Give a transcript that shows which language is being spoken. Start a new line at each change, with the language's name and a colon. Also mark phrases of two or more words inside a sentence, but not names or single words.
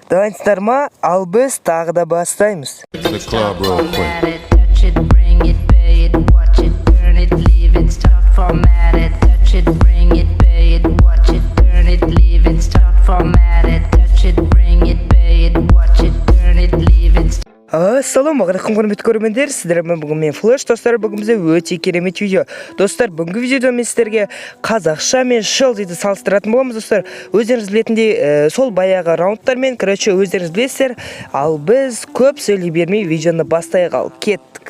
Kazakh: Дайынсыздар ма? Ал біз тағы да бастаймыз.
English: The club real quick. Touch it, bring it, pay it, watch it, turn it, leave it, start format it. Touch it, bring it, pay it, watch it, turn it, leave it, start format it. Touch it, bring it, pay it, watch it, turn it, leave it.
Kazakh: Ассалаумағалейкум құрметті көрермендер, сіздермен бүгін мен Флэш достар, бүгін бізде өте керемет видео. Достар, бүгінгі видеода мен сіздерге қазақша мен Шелзиді салыстыратын боламыз, достар. Өздеріңіз білетіндей, сол баяғы раундтармен, короче, өздеріңіз білесіздер, ал біз көп сөйлей бермей видеоны бастайық, ал кеттік.